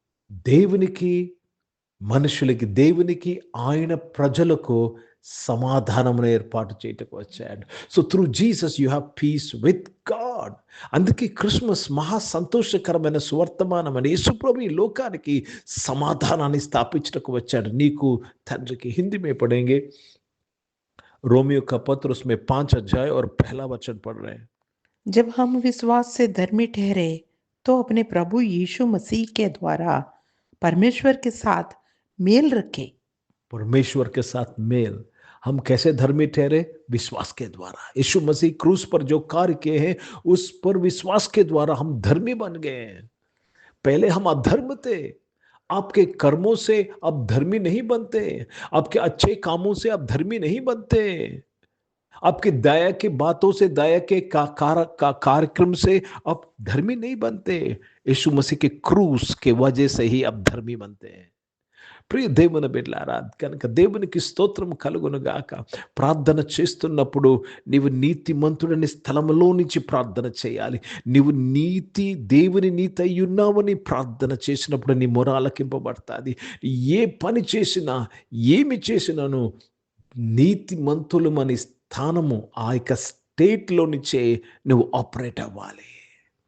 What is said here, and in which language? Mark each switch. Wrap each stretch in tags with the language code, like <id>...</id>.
<te>దేవునికి, మనుషులకి, దేవునికి, ఆయన ప్రజలకు సమాధానమును ఏర్పాటు చేయటకు వచ్చాడు.</te> <en>So through Jesus you have peace with God.</en> <te>అందుకే క్రిస్మస్ మహా సంతోషకరమైన సువర్తమానం అని యేసుప్రభు ఈ లోకానికి సమాధానాన్ని స్థాపించటకు వచ్చాడు, నీకు తండ్రికి.</te> <hi>హిందీ में पढ़ेंगे, रोमियो का पत्र, उसमें 5 अध्याय और पहला वचन पढ़ रहे हैं. जब हम विश्वास से धर्मी ठहरे तो अपने प्रभु यीशु मसीह के द्वारा परमेश्वर के साथ मेल रखे। परमेश्वर के साथ मेल, हम कैसे धर्मी ठहरे? विश्वास के द्वारा। यीशु मसीह क्रूस पर जो कार्य किए हैं उस पर विश्वास के द्वारा हम धर्मी बन गए हैं। पहले हम अधर्म थे, आपके कर्मों से अब धर्मी नहीं बनते, आपके अच्छे कामों से अब धर्मी नहीं बनते, आपकी दया की बातों से, दया के कार्यक्रम से अब धर्मी नहीं बनते, यीशु मसीह के क्रूस के वजह से ही अब धर्मी बनते हैं।</hi> <te>ప్రియ దేవుని బిడ్డలారా, కనుక దేవునికి స్తోత్రం కలుగును గాక. ప్రార్థన చేస్తున్నప్పుడు నీవు నీతిమంతుడని స్థలంలో నుంచి ప్రార్థన చేయాలి. నీవు దేవుని నీతి అయి ఉన్నావని ప్రార్థన చేసినప్పుడు నీ మొర ఆలకింపబడుతుంది. ఏ పని చేసినా, ఏమి చేసినాను నీతిమంతులు మన స్థానము, ఆ యొక్క స్టేట్లో నుంచే నువ్వు ఆపరేట్ అవ్వాలి.</te>